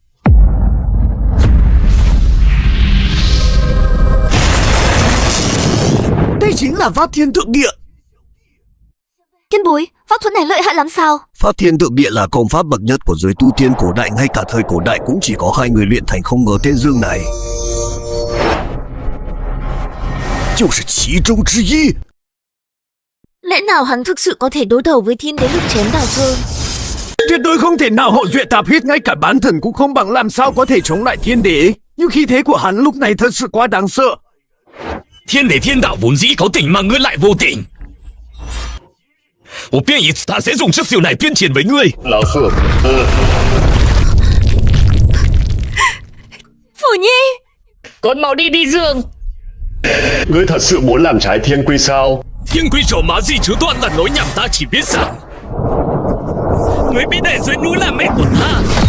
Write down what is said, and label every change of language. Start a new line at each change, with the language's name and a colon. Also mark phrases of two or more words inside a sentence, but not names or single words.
Vietnamese: Đây chính là Pháp Thiên Tượng Địa. Kiên bối, pháp thuật này lợi hại lắm sao? Pháp Thiên Tượng Địa là công pháp bậc nhất của giới tu tiên cổ đại, ngay cả thời cổ đại cũng chỉ có 2 người luyện thành, không ngờ tên Dương này
Chinese: 就是其中之一.
Vietnamese: Lẽ nào hắn thực sự có thể đối đầu với thiên đế lực chém Đào Sơn? Tuyệt đối không thể nào hậu duệ tạp huyết, ngay cả bán thần cũng không bằng, làm sao có thể chống lại thiên đế. Nhưng khí thế của hắn lúc này thật sự quá đáng sợ. Thiên đế thiên đạo vốn dĩ có tình mà ngươi lại vô tình.
Chinese: 我变一次，他
Vietnamese: sẽ dùng sức siêu này tuyên chiến với ngươi. Lão sư, Phủ Nhi! Con mau đi đi giường. ngươi thật sự muốn làm trái thiên quy sao? Thiên quy trổ má gì chứ toàn là nói nhảm, ta chỉ biết rằng ngươi bị đè dưới núi là mẹ của ta.